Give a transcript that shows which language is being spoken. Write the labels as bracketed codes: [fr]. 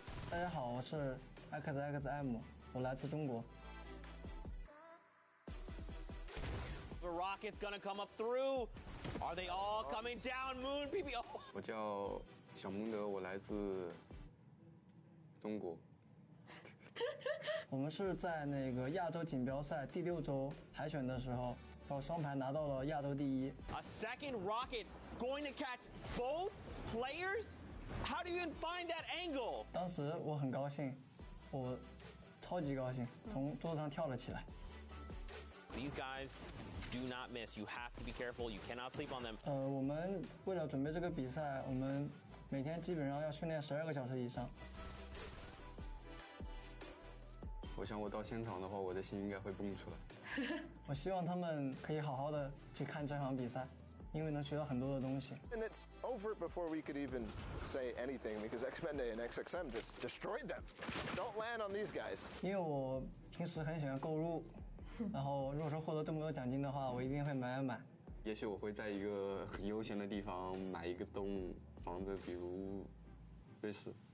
[zh] 大家好，我是 XXM， 我来自中国。 [en] The rocket's gonna come up through. Are they all coming down? Moon PB. Oh. [zh] 我叫小蒙德，我来自中国。我们是在那个亚洲锦标赛第6周海选的时候，靠双排拿到了亚洲第1。 [en] A second rocket going to catch both players? How do you even find that angle? [zh] 当时我很高兴，我超级高兴，从桌子上跳了起来。 [en] These guys do not miss. You have to be careful. You cannot sleep on them. [zh] 我们为了准备这个比赛，我们每天基本上要训练12个小时以上。我想我到现场的话，我的心应该会蹦出来。我希望他们可以好好的去看这场比赛，因为能学到很多的东西。 [en] And it's over before we could even say anything because Xpende and XXM just destroyed them. Don't land on these guys. [zh] 因为我平时很喜欢购入，然后如果说获得这么多奖金的话，我一定会买。也许我会在一个很悠闲的地方买一个洞房子，比如瑞士。